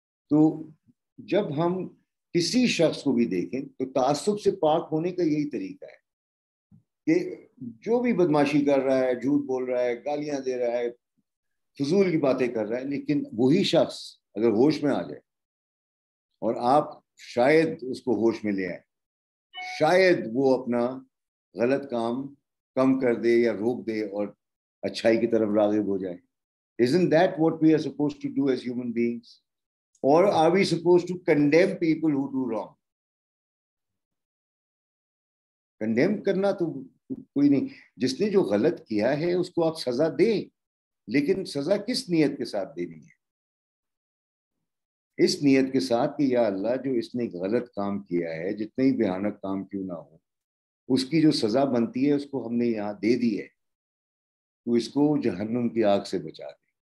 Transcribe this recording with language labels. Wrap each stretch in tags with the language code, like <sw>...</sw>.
<ur>تو جب ہم کسی شخص کو بھی دیکھیں تو تعصب سے پاک ہونے کا یہی طریقہ ہے کہ جو بھی بدماشی کر رہا ہے, جھوٹ بول رہا ہے, گالیاں دے رہا ہے, فضول کی باتیں کر رہا ہے, لیکن وہی شخص اگر ہوش میں آ جائے اور آپ شاید اس کو ہوش میں لے آئے, شاید وہ اپنا غلط کام کم کر دے یا روک دے اور اچھائی کی طرف راغب ہو جائے.</ur> <en>Isn't that what we are supposed to do as human beings? Or are we supposed to condemn people who do wrong?</en> <ur>Condemn کرنا تو کوئی نہیں. جس نے جو غلط کیا ہے اس کو آپ سزا دیں, لیکن سزا کس نیت کے ساتھ دینی ہے؟ اس نیت کے ساتھ کہ یا اللہ جو اس نے غلط کام کیا ہے, جتنے ہی بھیانک کام کیوں نہ ہو, اس کی جو سزا بنتی ہے اس کو ہم نے یہاں دے دی ہے, تو اس کو جہنم کی آگ سے بچا دے.</ur>